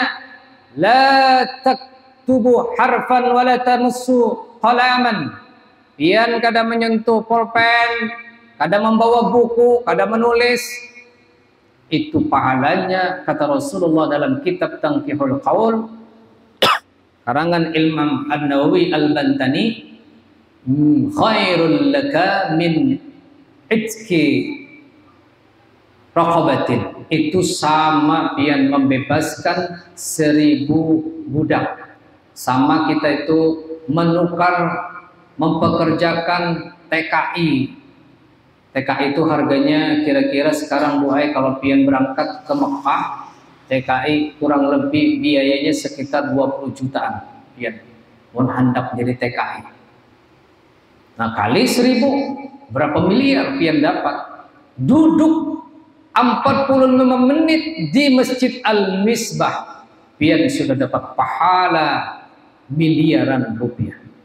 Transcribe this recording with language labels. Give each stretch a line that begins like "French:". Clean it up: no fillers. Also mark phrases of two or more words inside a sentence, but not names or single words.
Arabic: لا تكتب حرفا ولا تمس قلما.
Banjar: Pian kada menyentuh pulpen, kada membawa buku, kada menulis.
Indonesian: Itu pahalanya, kata Rasulullah dalam kitab Tanqihul Qaul karangan Imam An-Nawawi Al-Bantani,
Arabic: خير لك من عتق رقبة.
Banjar: Itu sama pian membebaskan 1000 budak.
Indonesian: Sama kita itu menukar, mempekerjakan TKI.
Banjar: TKI itu harganya kira-kira sekarang buai kalau pian berangkat ke Mekah, TKI kurang lebih biayanya sekitar 20 jutaan pian. Mun hendak jadi TKI. Nah kali 1000 berapa miliar pian dapat? Duduk 45 menit di Masjid Al-Misbah, pian sudah dapat pahala miliaran rupiah.